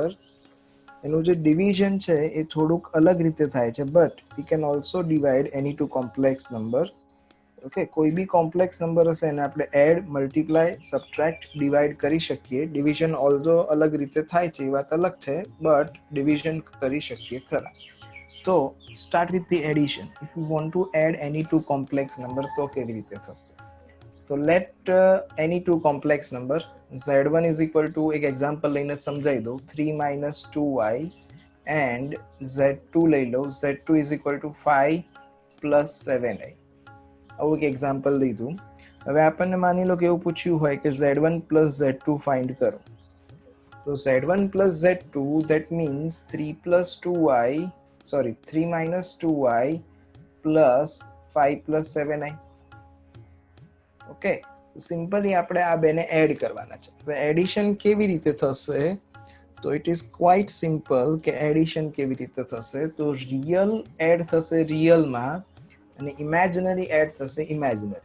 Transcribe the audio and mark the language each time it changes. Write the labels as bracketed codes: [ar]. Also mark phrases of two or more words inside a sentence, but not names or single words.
[gu] એનું જે ડિવિઝન છે એ થોડુંક અલગ રીતે થાય છે, બટ [en] we can also divide any two complex number. [gu] ઓકે, કોઈ બી [en] complex number [gu] હશે એને આપણે [en] add, multiply, subtract, divide [gu] કરી શકીએ. ડિવિઝન ઓલ્ધો અલગ રીતે થાય છે એ વાત અલગ છે, બટ ડિવિઝન કરી શકીએ ખરા. [en] તો start with the addition. if you want to add any two complex number [gu] તો કેવી રીતે થશે? [en] તો let any two complex number z1 is equal to, [gu] એક એક્ઝામ્પલ લઈને સમજાવી દઉં, [en] 3 minus 2y and z2 [gu] લઈ લો, [en] z2 is equal to 5 plus 7i. [gu] આવું એક એક્ઝામ્પલ લીધું. હવે આપણને માની લો કે એવું પૂછ્યું હોય કે [en] z1 plus z2 [gu] ફાઇન્ડ કરો. [en] તો z1 plus z2 that means 3 plus 2y, sorry 3 minus 2y plus 5 plus 7i. [gu] ઓકે, સિમ્પલી આપણે આ બેને એડ કરવાના છે. હવે એડિશન કેવી રીતે થશે? તો [en] it is quite simple [gu] કે એડિશન કેવી રીતે થશે. તો રિયલ એડ થશે રિયલમાં અને ઇમેજનરી એડ થશે ઇમેજનરી.